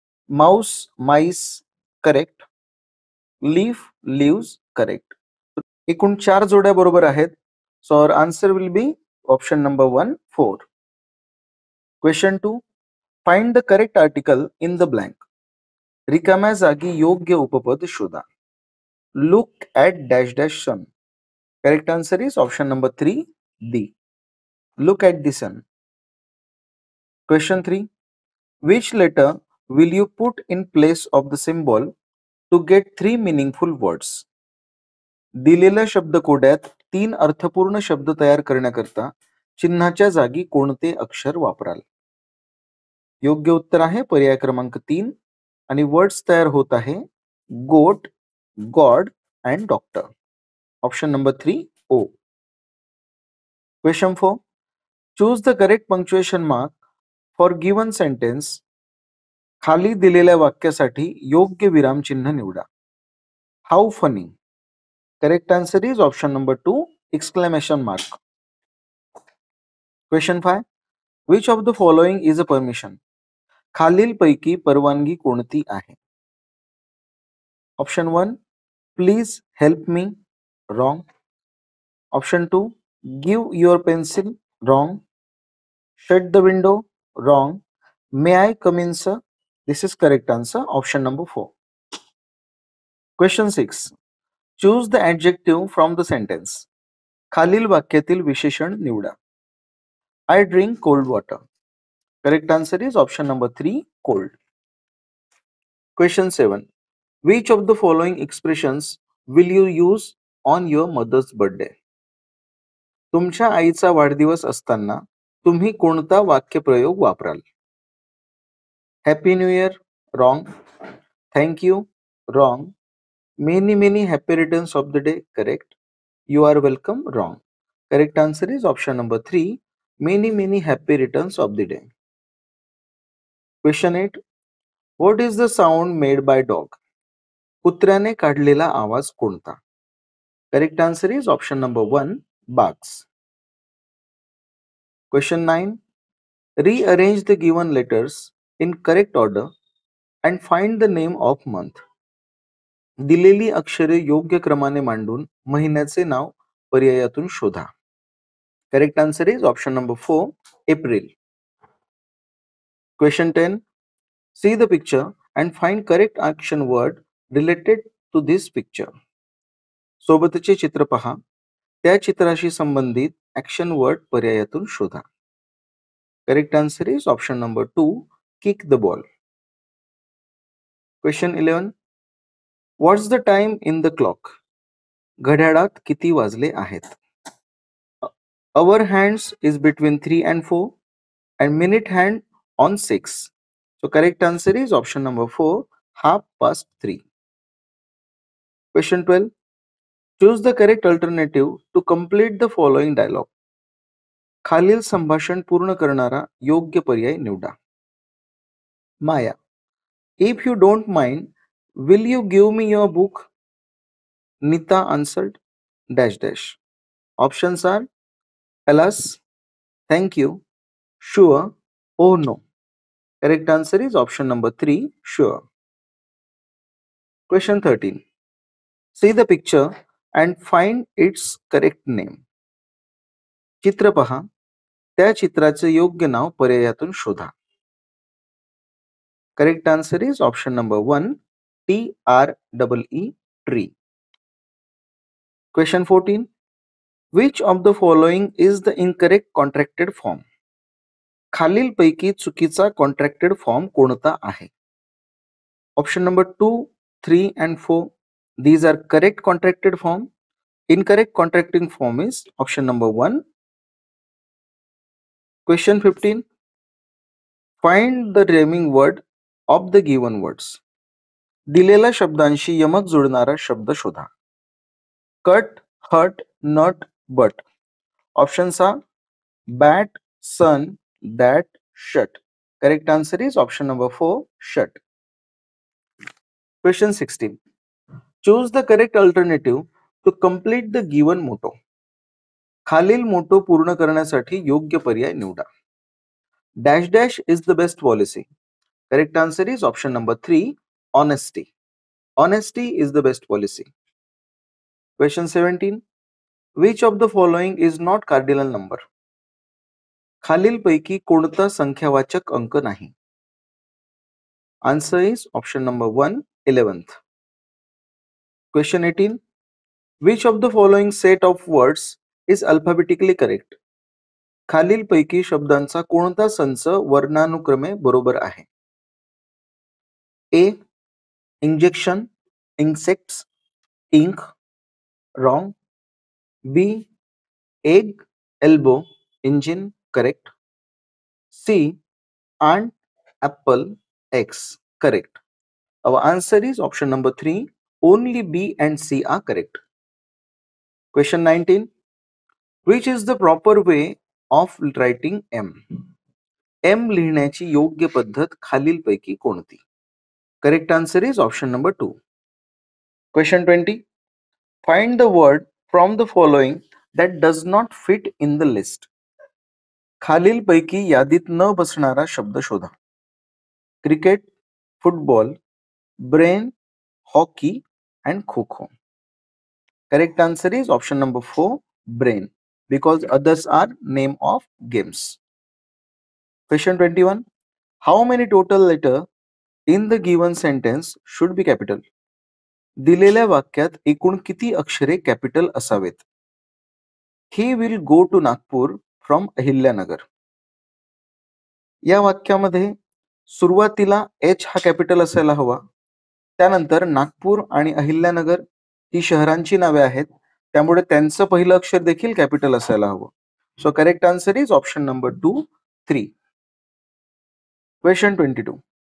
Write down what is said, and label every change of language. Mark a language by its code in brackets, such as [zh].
[en] Mouse mice correct. Leaf leaves correct. [mr] एकूण 4 जोड्या बरोबर आहेत. [en] So our answer will be option number 1, 4. Question 2. Find the correct article in the blank. [mr] रिकाम्या जागी योग्य उपपद शोधा. [en] Look at dash dash sun. Correct answer is option number 3, D. Look at the sun. Question 3. Which letter will you put in place of the symbol to get 3 meaningful words? [mr] दिलेल्या शब्दकोड्यात 3 अर्थपूर्ण शब्द तयार करण्याकरता चिन्हाच्या जागी कोणते अक्षर वापराल? योग्य उत्तर आहे पर्याय क्रमांक 3 आणि वर्ड्स तयार होत आहे [en] Goat, god and doctor. Option number 3, O. Question 4. Choose the correct punctuation mark for given sentence. [mr] खाली दिलेल्या वाक्यासाठी योग्य विराम चिन्ह निवडा. [en] How funny. Correct answer is option number 2, exclamation mark. Question 5. Which of the following is a permission? [mr] खालीलपैकी परवानगी कोणती आहे? [en] Option 1. Please help me. Wrong. Option 2. Give your pencil. Wrong. Shut the window. Wrong. May I come in, sir? This is correct answer. Option number 4. Question 6. Choose the adjective from the sentence. [mr] खालील वाक्यातील विशेषण निवडा. [en] I drink cold water. Correct answer is option number 3, cold. Question 7. Which of the following expressions will you use on your mother's birthday? [mr] तुमच्या आईचा वाढदिवस असताना तुम्ही कोणता वाक्यप्रयोग वापराल? [en] Happy new year. Wrong. Thank you. Wrong. Many many happy returns of the day. Correct. You are welcome. Wrong. Correct answer is option number 3. Many many happy returns of the day. Question 8. What is the sound made by dog? [mr] कुत्र्याने काढलेला आवाज कोणता? [en] Correct answer is option number 1, barks. Question 9. Rearrange the given letters in correct order and find the name of month. [mr] दिलेली अक्षरे योग्य क्रमाने मांडून महिन्याचे नाव पर्यायातून शोधा. [en] Correct answer is option number 4, April. Question 10. See the picture and find correct action word related to this picture. [mr] सोबतचे चित्र पहा. त्या चित्राशी संबंधित ॲक्शन वर्ड पर्यायातून शोधा. [en] Correct answer is option number 2, kick the ball. Question 11. What's the time in the clock? [mr] घड्याळात किती वाजले आहेत? [en] Our hands is between 3 and 4 and minute hand on 6. So correct answer is option number 4, 3:30. Question 12. Choose the correct alternative to complete the following dialogue. [mr] खालील संभाषण पूर्ण करणारा योग्य पर्याय निवडा. माया. [en] If you don't mind, will you give me your book? Nita answered dash dash. Options are alas, thank you, sure, oh no. Correct answer is option number 3, sure. Question 13. See the picture and find its correct name. [mr] चित्र पहा. त्या चित्राचे योग्य नाव पर्यायातून शोधा. [en] Correct answer is option number 1, TREE, tree. Question 14. Which of the following is the incorrect contracted form? [mr] खालीलपैकी चुकीचा contracted form कोणता आहे? [en] Option number 2, 3 and 4. These are correct contracted form. Incorrect contracting form is option number 1. Question 15. Find the rhyming word of the given words. [mr] दिलेल्या शब्दांशी यमक जुळणारा शब्द शोधा. [en] Cut, hut, nut, but. Options are bat, sun, that, shut. Correct answer is option number 4, shut. Question 16. Choose the correct alternative to complete the given motto. [mr] खालील motor पूर्ण करण्यासाठी योग्य पर्याय निवडा. [en] Dash dash is the best policy. Correct answer is option number 3, honesty. Honesty is the best policy. Question 17. Which of the following is not cardinal number? [mr] खालीलपैकी कोणता संख्यावाचक अंक नाही? [en] Answer is option number 1, 11th. Question 18. Which of the following set of words is alphabetically correct? [mr] खालीलपैकी शब्दांचा कोणता संच वर्णानुक्रमे बरोबर आहे? [en] A. Injection, insects, ink. Wrong. B. Egg, elbow, engine. Correct. C. Ant, apple, X. Correct. Our answer is option number 3. Only B and C are correct. Question 19. Which is the proper way of writing M? [mr] M लिहिण्याची योग्य पद्धत खालीलपैकी कोणती? [en] Correct answer is option number 2. Question 20. Find the word from the following that does not fit in the list. [mr] खालीलपैकी यादीत न बसणारा शब्द शोधा. Cricket, football, brain, hockey and kho kho. [en] Correct answer is option number 4, brain, because others are name of games. Question 21. How many total letters in the given sentence should be capital? [mr] दिलेल्या वाक्यात एकूण किती अक्षरे कॅपिटल असावेत? [en] He will go to Nagpur from Ahilyanagar. [mr] या वाक्यामध्ये सुरुवातीला H हा कॅपिटल असायला हवा. त्यानंतर नागपूर आणि अहिल्यानगर ही शहरांची नावे आहेत, त्यामुळे त्यांचं पहिलं अक्षर देखील कॅपिटल असायला हवं. [en] So correct answer is option number 2, 3. Question 22.